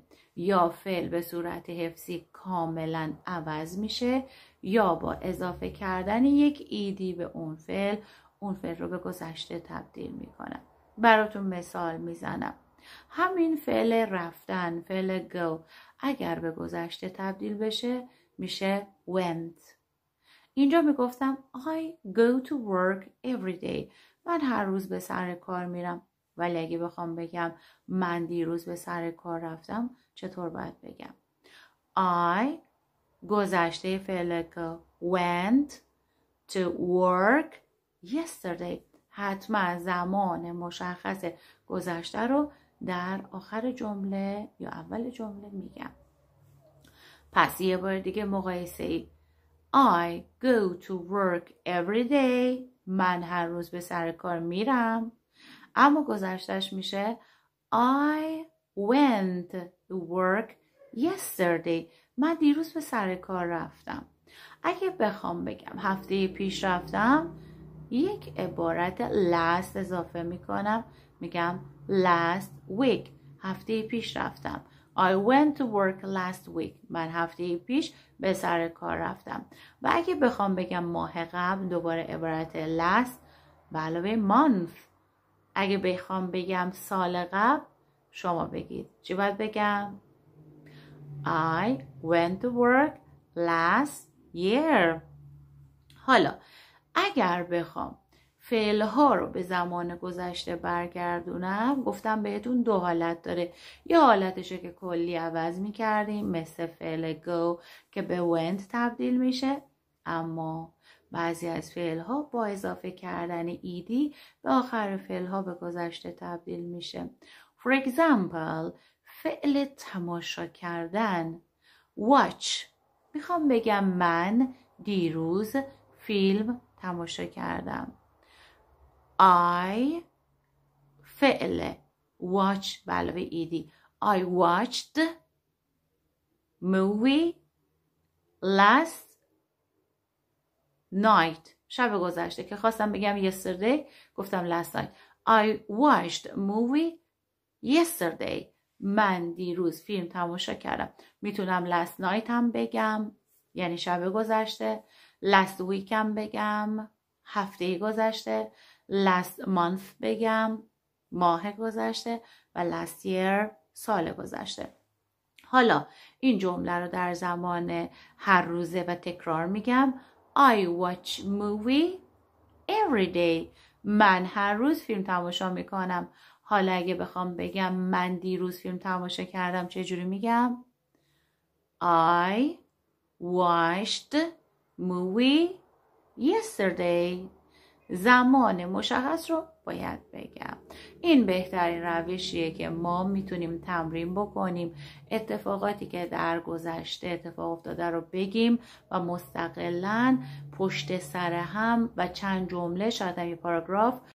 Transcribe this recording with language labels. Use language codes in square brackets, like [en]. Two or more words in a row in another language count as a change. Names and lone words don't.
[fa] یا فعل به صورت حفظی کاملا عوض میشه یا با اضافه کردن یک ایدی به اون فعل رو به گذشته تبدیل میکنم. براتون مثال میزنم. همین فعل رفتن، فعل go، اگر به گذشته تبدیل بشه میشه went. اینجا میگفتم [en] I go to work every day. [fa] من هر روز به سر کار میرم. ولی اگه بخوام بگم من دیروز به سر کار رفتم، چطور باید بگم؟ [en] I [fa] گذشته فعل [en] go went to work yesterday. [fa] حتما زمان مشخص گذشته رو در آخر جمله یا اول جمله میگم. پس یه بار دیگه مقایسه ای. [en] I go to work every day. [fa] من هر روز به سر کار میرم. اما گذشتهش میشه [en] I went to work yesterday. [fa] من دیروز به سر کار رفتم. اگه بخوام بگم هفته پیش رفتم، یک عبارت last اضافه میکنم، میگم [en] last week. [fa] هفته پیش رفتم. [en] I went to work last week. [fa] من هفته پیش به سر کار رفتم. و اگه بخوام بگم ماه قبل، دوباره عبارت last به علاوه month. اگه بخوام بگم سال قبل، شما بگید چی باید بگم؟ [en] I went to work last year. [fa] حالا اگر بخوام فعلها رو به زمان گذشته برگردونم، گفتم بهتون 2 حالت داره. یه حالتشه که کلی عوض میکردیم، مثل فعل go که به went تبدیل میشه. اما بعضی از فعلها با اضافه کردن ایدی به آخر فعلها به گذشته تبدیل میشه. [en] For example، [fa] فعل تماشا کردن watch. میخوام بگم من دیروز فیلم تماشا کردم. [en] I فعل watch [fa] به علاوه ایدی [en] I watched movie last night. [fa] شب گذشته که خواستم بگم yesterday، گفتم [en] last night. I watched movie yesterday. [fa] من دیروز فیلم تماشا کردم. میتونم [en] last night [fa] هم بگم یعنی شب گذشته، [en] last week [fa] هم بگم هفته گذشته، [en] last month [fa] بگم ماه گذشته و [en] last year [fa] سال گذشته. حالا این جمله رو در زمان هر روزه و تکرار میگم. [en] I watch movie every day. [fa] من هر روز فیلم تماشا میکنم. حالا اگه بخوام بگم من دیروز فیلم تماشا کردم، چجوری میگم؟ [en] I watched movie yesterday. [fa] زمان مشخص رو باید بگم. این بهترین روشیه که ما میتونیم تمرین بکنیم. اتفاقاتی که در گذشته اتفاق افتاده رو بگیم و مستقلاً پشت سر هم و چند جمله، شاید هم یه پاراگراف